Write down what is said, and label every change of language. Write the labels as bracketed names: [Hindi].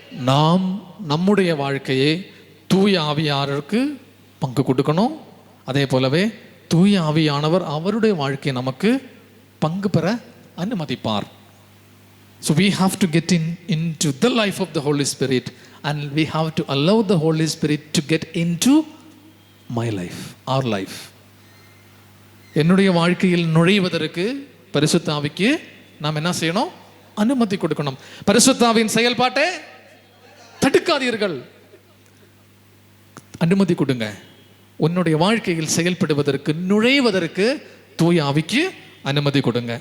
[Tamil] நாம் நம்முடைய வாழ்க்கையை தூய ஆவியாருக்கு பங்கு கொடுக்கணும். அதே போலவே தூய ஆவியானவர் அவருடைய வாழ்க்கையை நமக்கு பங்கு பெற அனுமதிப்பார். [English] So we have to get into the life of the Holy Spirit, and we have to allow the Holy Spirit to get into my life, our life. [Tamil] என்னுடைய வாழ்க்கையில் நுழைவதற்கு பரிசுத்த ஆவிக்கு நாம் என்ன செய்யணும்? அனுமதி கொடுக்கணும். பரிசுத்த ஆவியின் செயல்பாட்டை தடுக்காதீர்கள், அனுமதி கொடுங்க. உன்னுடைய வாழ்க்கையில் செயல்படுவதற்கு, நுழைவதற்கு தூய ஆவிக்கு அனுமதி கொடுங்க.